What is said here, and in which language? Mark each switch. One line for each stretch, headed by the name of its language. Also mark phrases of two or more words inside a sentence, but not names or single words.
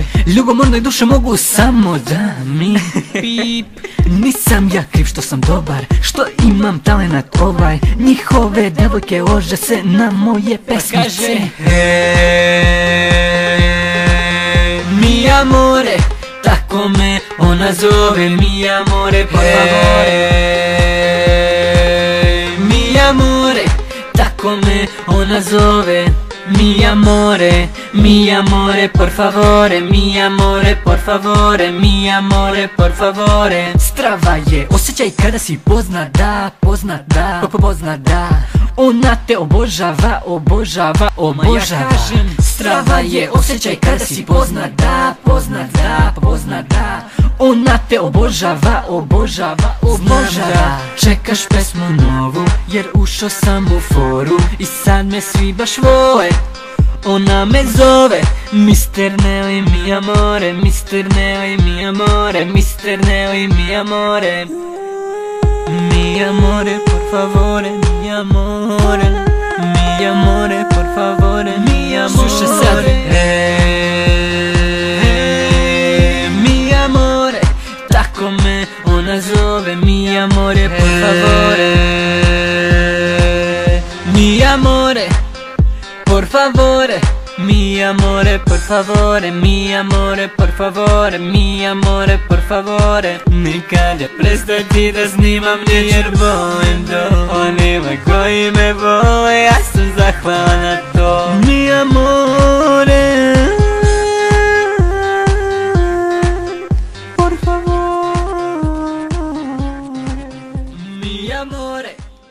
Serbian: Ljubomornoj duše mogu samo da mi pip. Nisam ja kriv što sam dobar, što imam talenat ovaj. Njihove devojke lože se na moje pesmice. Hej,
Italian: mi amore,
Serbian: tako me ona zove.
Italian: Mi amore, por favore. Mi amore,
Serbian: tako me ona zove.
Italian: Mi amore, mi amore, por favore. Mi amore, por favore. Mi amore, por favore.
Serbian: Strava je osjećaj kada si poznat da, poznat da, poznat da. Ona te obožava, obožava, obožava. Strava je osjećaj kada si poznat da, poznat da, poznat da. Ona te obožava, obožava, obožava. Čekaš pesmu novu jer ušao sam u foru i sad me svi baš vole. Ona me zove Mr. Nelly,
Italian: mi amore,
Serbian: Mr.
Italian: Nelly, mi amore, Mr. Nelly, mi amore. Mi amore, por favore, mi amore. Mi amore, por favore, mi amore.
Serbian: Slušaj sad.
Italian: Mi amore,
Serbian: tako me ona zove.
Italian: Mi amore, por favore. Mi amore, por favore. Mi amore, por favore, mi amore, por favore, mi amore, por favore.
Serbian: Nikad ja prestati da snimam nje jer volim to. Onima koji me vole, ja sam zahvalan na to.
Italian: Mi amore, por favore. Mi amore.